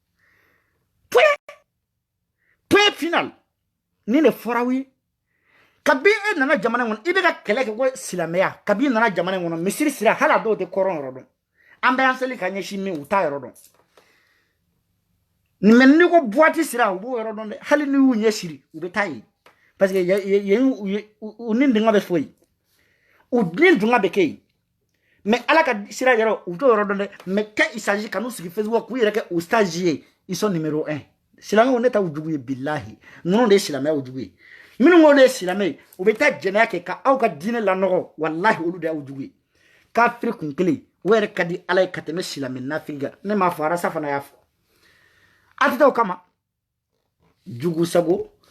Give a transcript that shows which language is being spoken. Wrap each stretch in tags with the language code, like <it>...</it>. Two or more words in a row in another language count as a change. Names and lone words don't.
<fr>point final</fr> <bm>ni de fɔra aw ye kabi e nana jamana in kɔnɔ i bɛ ka kɛlɛ kɛ ko silamɛya kabi i nana jamana in kɔnɔ misiri sira hali a dɔw tɛ kɔrɔn yɔrɔ dɔn an bɛ an seli ka ɲɛsin min u t'a yɔrɔ dɔn mais n'i ko boîte sira u b'o yɔrɔ dɔn dɛ hali n'i y'u ɲɛ siri u bɛ taa yen</bm> <fr>parce que</fr> <bm>u ni dunga bɛ fɔ yen u ni dunga bɛ kɛ yen mais ala ka sira yɛrɛ u t'o yɔrɔ dɔn dɛ</bm> <fr>mais quand il s'agit</fr> <bm>ka n'u sigi Facebook k'u yɛrɛ kɛ u stage ye</bm> <fr>ils sont numéro 1</fr> <bm>silamɛw ne t'aw jugu ye bilahi ninnu de ye silamɛyaw jugu ye minnu ko le silamɛ u bɛ taa jɛnɛya kɛ ka aw ka diinɛ lanɔgɔ wallahi olu de y'aw jugu ye kafiri kun kelen o yɛrɛ ka di ala ye ka tɛmɛ silamɛ nafigi kan ne m'a fɔ arasa fana y'a fɔ a tɛ taa o kama jugu sago</bm>